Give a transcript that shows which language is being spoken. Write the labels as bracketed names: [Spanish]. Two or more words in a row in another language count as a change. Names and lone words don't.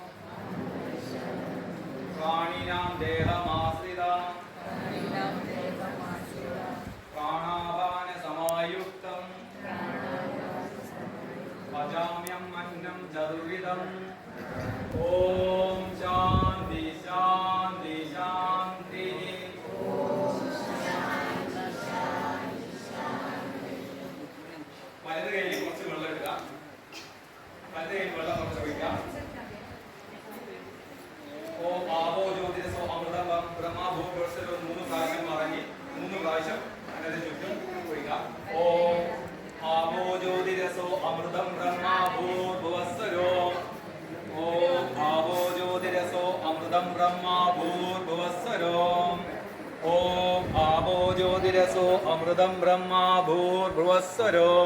[Sanskrit] प्राणिनां देहमाश्रिता प्राणापान समायुक्तं पचाम्यम् अन्नं चतुर्विधम् ओम शांति शांति शांति [Malayalam] വലത് കൈയിൽ കുറച്ച് വെള്ളം എടുക്കുക വലത് കൈയിൽ വെള്ളം കുറച്ച് ഒഴിക്കാം [Sanskrit] ഓം ആവോ ജ്യോതിരസോ അമൃതം ബ്രഹ്മഭൂർഭുവസ്വരോ [Malayalam] 3 പ്രാവശ്യം മറങ്ങി 3 പ്രാവശ്യം അതിന് ചുറ്റും ഒഴിക്കാം [Sanskrit] ഓം ആവോ ജ്യോതിരസോ അമൃതം ബ്രഹ്മഭൂർഭുവസ്വരോ ഓം ആവോ ജ്യോതിരസോ അമൃതം ബ്രഹ്മഭൂർഭുവസ്വരോ ഓം ആവോ ജ്യോതിരസോ അമൃതം ബ്രഹ്മഭൂർഭുവസ്വരോ